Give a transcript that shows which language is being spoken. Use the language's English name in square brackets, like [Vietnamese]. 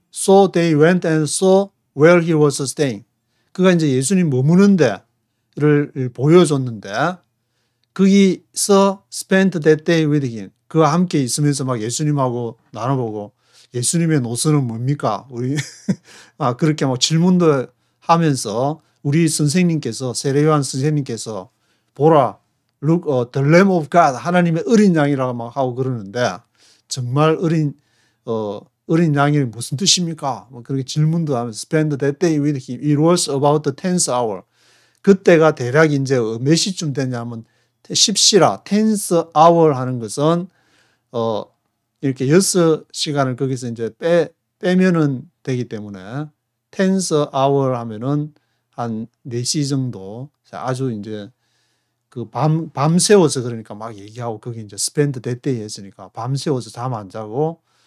[English] So they went and saw where he was staying. [Korean] 그가 이제 예수님 머무는 데를 보여줬는데 거기서 [English] spent that day with him. [Korean] 그와 함께 있으면서 막 예수님하고 나눠보고 예수님의 노선은 뭡니까? 우리 그렇게 막 질문도 하면서 우리 선생님께서 세례 요한 선생님께서 보라, [English] look, the Lamb of God, [Korean] 하나님의 어린 양이라고 막 하고 그러는데 정말 어린 양이 무슨 뜻입니까? 뭐 그렇게 질문도 하면서 [English] spend that day with him. It was about the 10th hour. [Korean] 그때가 대략 이제 몇 시쯤 되냐면 10시라 10th hour 하는 것은 이렇게 6시간을 거기서 이제 빼면은 되기 때문에 10th hour 하면은 한 4시 정도 아주 이제 그 밤새워서 그러니까 막 얘기하고 거기 이제 [English] spend that day [Korean] 했으니까 밤새워서 잠 안 자고